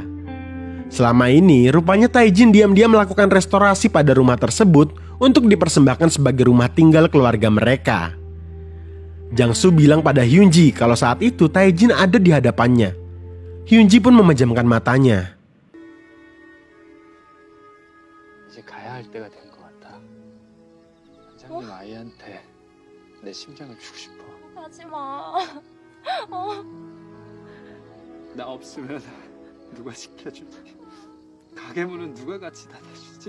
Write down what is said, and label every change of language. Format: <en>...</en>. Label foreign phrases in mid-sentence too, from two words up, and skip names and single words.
<id>Selama ini rupanya Taejin diam-diam melakukan restorasi pada rumah tersebut untuk dipersembahkan sebagai rumah tinggal keluarga mereka. Jang-soo bilang pada Hyun-ji kalau saat itu Taejin ada di hadapannya. Hyun-ji pun memejamkan matanya.</id> <ko>이제 가야 할 때가 된 것 같아. 원장님 아이한테 내 심장을 주고 싶어. 가지 마. 나 없으면 누가 지켜주지? 가게문은 누가 같이 닫아주지?</ko>